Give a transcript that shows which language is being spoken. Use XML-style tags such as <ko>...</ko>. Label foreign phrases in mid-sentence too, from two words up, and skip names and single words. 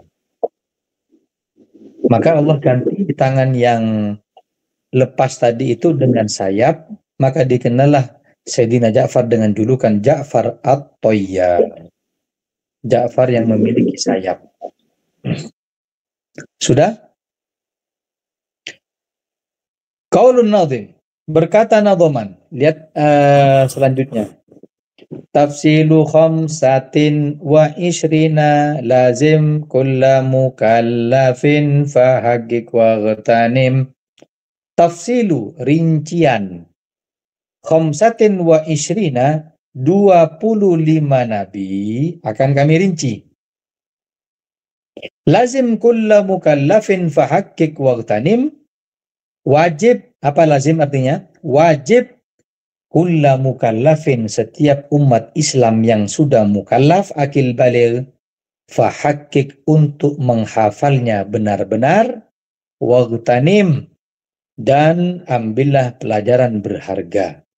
<id>Maka Allah ganti di tangan yang lepas tadi itu dengan sayap, maka dikenallah Sayyidina Ja'far dengan julukan Ja'far At-Tayyar. Ja'far yang memiliki sayap. Sudah?</id> <ar>قول الناظم,</ar> <id>berkata Nadhoman. Lihat selanjutnya.</id> <ar>تفصيل خمسة وعشرين لازم كل مكلف فحقق واغتنم.</ar> <id>Tafsilu, rincian,</id> <ar>خمسة وعشرين,</ar> <id>25 nabi akan kami rinci.</id> <ar>لازم كل مكلف فحقق واغتنم,</ar> <id>wajib, apa lazim artinya? Wajib</id> <ar>كل مكلف,</ar> <id>setiap umat Islam yang sudah mukallaf akil baligh, fahaqqiq, untuk menghafalnya benar-benar, waghtanim, dan ambillah pelajaran berharga.</id>